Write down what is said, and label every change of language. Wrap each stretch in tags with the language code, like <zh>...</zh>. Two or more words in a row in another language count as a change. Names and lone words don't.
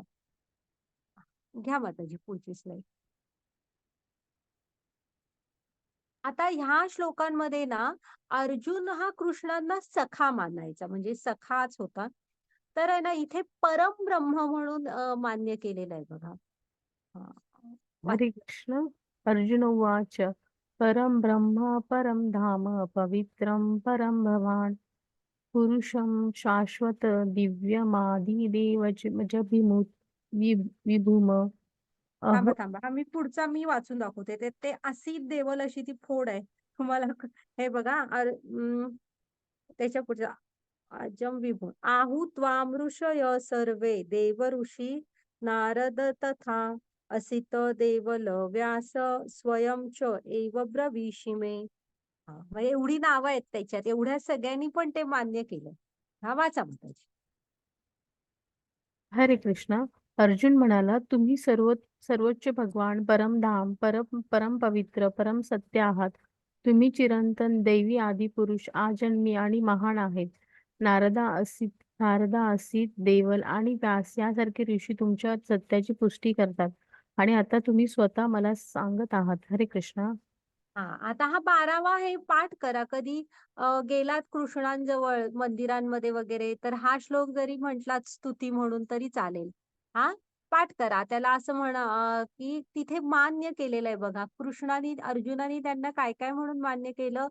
<mr>घ्या माताजी पुढची स्लाइड. आता ह्या श्लोकांमध्ये ना अर्जुन हा कृष्णांना सखा मानायचा, म्हणजे सखाच होता. तर आहे ना इथे परमब्रह्म म्हणून मान्य केलेलं आहे बघा. हरे कृष्ण.</mr> <sa>अर्जुन उवाच परम ब्रह्म परम धाम पवित्रं परम भवान पुरुषं शाश्वत दिव्यमादिदेवजभिमुत विभूम</sa> <mr>थांबा अहो. थांबा, मी पुढचा वाचून दाखवते. ते असीत देवल अशी ती फोड आहे तुम्हाला. हे बघा, त्याच्या पुढचा</mr> <sa>अजम विभू आहू त्वाम ऋषय सर्वे देव ऋषी नारद तथा असित देवल व्यास स्वयं च एव ब्रवीषि मे.</sa> <mr>म्हणजे एवढी नावं आहेत त्याच्यात, एवढ्या सगळ्यांनी पण ते मान्य केलं. वाचा माताजी. हरे कृष्ण. अर्जुन म्हणाला, तुम्ही सर्वोच्च भगवान परमधाम परम पवित्र परम सत्य आहात. तुम्ही चिरंतन दैवी आदी पुरुष आजन्मी आणि महान आहेत. नारदा असित देवल आणि व्यास यासारखे ऋषी तुमच्या सत्याची पुष्टी करतात आणि आता तुम्ही स्वतः मला सांगत आहात. हरे कृष्ण. आता हा 12वा हे पाठ करा. कधी गेलात कृष्णांजवळ मंदिरांमध्ये वगैरे, तर हा श्लोक जरी म्हटलात स्तुती म्हणून तरी चालेल. पाठ करा. त्याला असं म्हणा, की तिथे मान्य केलेलं आहे बघा. अर्जुनानी त्यांना काय काय म्हणून मान्य केलं?</mr>